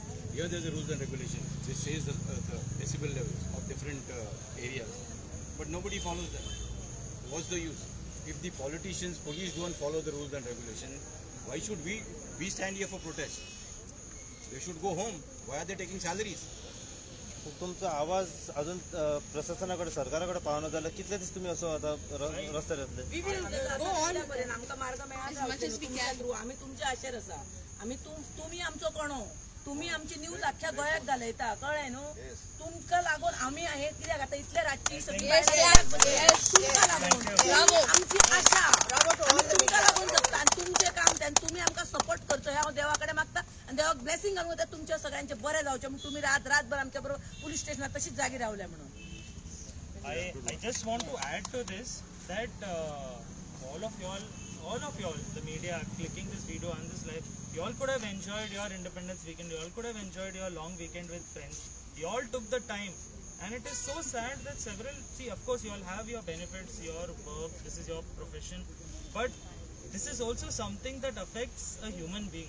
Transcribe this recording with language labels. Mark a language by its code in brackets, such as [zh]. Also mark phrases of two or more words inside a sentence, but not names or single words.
[en] Here, there's a rules and regulation which says the decibel levels of different areas, but nobody follows them. What's the use? If the politicians, police don't follow the rules and regulations, why should we stand here for protest? They should go home. Why are they taking salaries? [kok] तुमचा आवाज अजून प्रशासनाकडे सरकाराकडे पाहणं झालं कितले दिवस तुम्ही असं आता रस्त्यार येतले [en] We will go on. [kok] आमका मार्ग मेळा आम्ही तुमचे आशेर आसा आम्ही तुम्ही आमचो कोणो तुम्ही आमची न्यूज अख्ख्या गोंयाक घालयता कळ्ळें न्हू तुमकां लागून आम्ही हे कित्याक आतां इतले रातची सगळी तुमकां लागून आमची आशा तुमकां लागून जगता आनी तुमचें काम तें तुमी आमकां सपोर्ट करचो हें हांव देवा कडेन मागता आनी देवाक ब्लेसिंग घालून वता तुमच्या सगळ्यांचे बरें जावचें म्हणून तुमी रातभर आमच्या बरोबर पुलीस स्टेशनार तशीच जागी रावल्या म्हणून [en] I just want to add to this that all of y'all, the media, clicking this video and this live, you all could have enjoyed your Independence weekend, you all could have enjoyed your long weekend with friends. You all took the time, and it is so sad that of course you all have your benefits, your work, this is your profession, but this is also something that affects a human being.